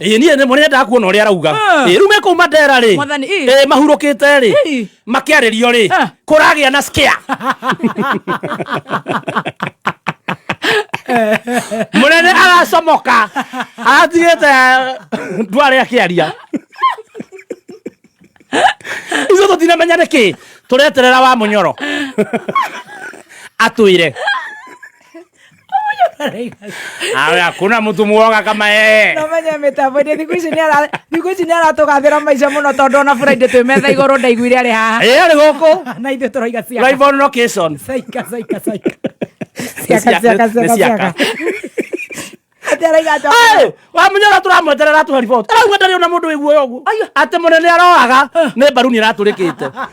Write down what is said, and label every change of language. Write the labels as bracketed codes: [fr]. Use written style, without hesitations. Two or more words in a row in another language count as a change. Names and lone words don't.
[ki] niĩ nĩ mũnene ndakuona ũrĩa arauga rĩu me kũu Mandera rĩ mahurũkĩte rĩ makĩarĩrio rĩ kũragĩa na scare mũnene aracomoka atigĩte ndwarĩ akĩaria izo tũtinamenya nĩkĩ tũreterera wa Munyoro atwĩre [sw] hakuna mtu muoga kama yeye [ki] no menye mitambo ndi thikũ ici nĩ aratũgathĩra maica mũno tondũ ona Friday twĩ metha igũrũ ndaiguire arĩ haha arĩ gũkũ na ithuĩ tũroiga ciaka [en] live on location [ki] ciaka wa Munyoro turamweterera tu report arauga ndarĩ ona mũndũ wĩguo ũguo atĩ mũnene aroaga nĩ mbaru nĩ iratũrĩkĩte